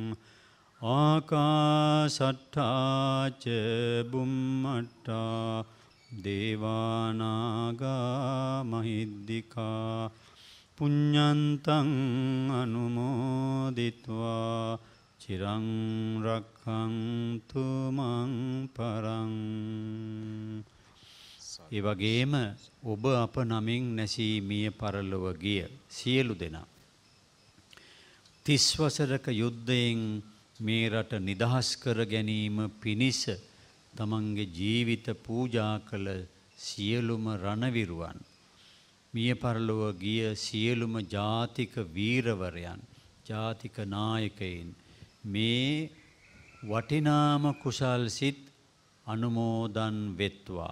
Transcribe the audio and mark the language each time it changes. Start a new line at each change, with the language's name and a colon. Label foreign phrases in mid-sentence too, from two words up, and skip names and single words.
Pali: ආකාසට්ඨා ච බුම්මට්ඨා දේවානාගා මහිද්దికා පුඤ්ඤන්තං අනුමෝදිත්වා චිරං රක්ඛන්තු මං පරං.
Sinhala: ඒ වගේම ඔබ අප නමින් නැසී මිය පරලොව ගිය සියලු දෙනා 30 වසරක යුද්ධයෙන් මේ රට නිදහස් කර ගැනීම පිණිස තමන්ගේ ජීවිත පූජා කළ සියලුම රණවිරුවන්, මිය පරලොව ගිය සියලුම ජාතික වීරවරයන්, ජාතික නායකයින් මේ වටිනාම කුසල් සිත් අනුමෝදන් වෙත්වා.